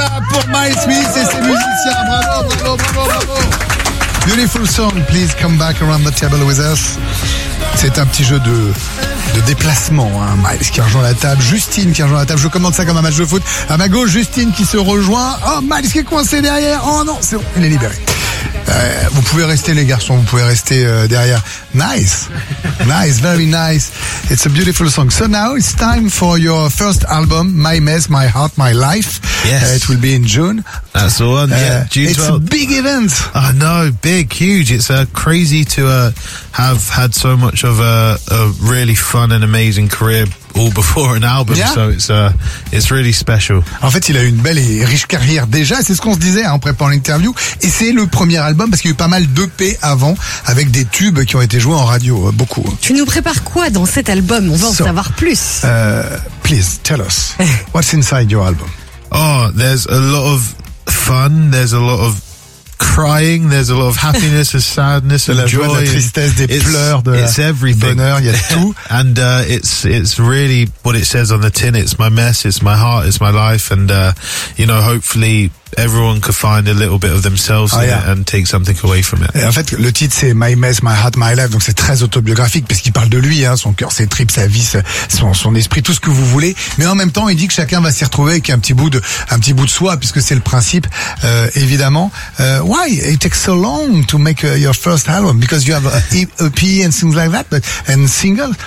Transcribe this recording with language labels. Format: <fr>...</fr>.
<fr>pour Miles Smith et ses musiciens. Bravo.</fr> <en>Beautiful song, please come back around the table with us.</en> <fr>C'est un petit jeu de déplacement, hein. Miles qui rejoint la table, Justine qui rejoint la table. Je commande ça comme un match de foot. À ma gauche, Justine qui se rejoint. Oh, Miles qui est coincé derrière. Oh non, c'est bon, il est libéré. Vous pouvez rester les garçons, vous pouvez rester derrière.</fr> <en>Nice, very nice. It's a beautiful song. So now it's time for your first album, My Mess, My Heart, My Life. Yes. It will be in June. That's the one, yeah. June 12th. It's a big event. Oh no, big, huge. It's crazy to have had so much of a really fun and amazing career all before an album, yeah. So it's really special.</en> <fr>En fait, il a eu une belle et riche carrière déjà, c'est ce qu'on se disait en préparant l'interview, et c'est le premier album parce qu'il y a eu pas mal d'EP avant avec des tubes qui ont été joués en radio, beaucoup. Tu nous prépares quoi dans cet album? On veut en savoir plus.</fr> <en>Please, tell us, what's inside your album? Oh, there's a lot of fun, there's a lot of crying, there's a lot of happiness, of sadness,</en> <fr>de la</fr> <en>joy,</en> <fr>joie, de la tristesse, des pleurs, de la bonheur, il y a tout.</fr> <en>And it's really what it says on the tin, it's my mess, it's my heart, it's my life, and you know, hopefully everyone could find a little bit of themselves in it and take something away from it.</en> <fr>Et en fait, le titre c'est My Mess, My Heart, My Life, donc c'est très autobiographique parce qu'il parle de lui, hein, son cœur, ses tripes, sa vie, son esprit, tout ce que vous voulez. Mais en même temps, il dit que chacun va s'y retrouver avec un petit bout de soi, puisque c'est le principe, évidemment.</fr> <en>Why it takes so long to make your first album? Because you have a EP and things like that, but and single?</en>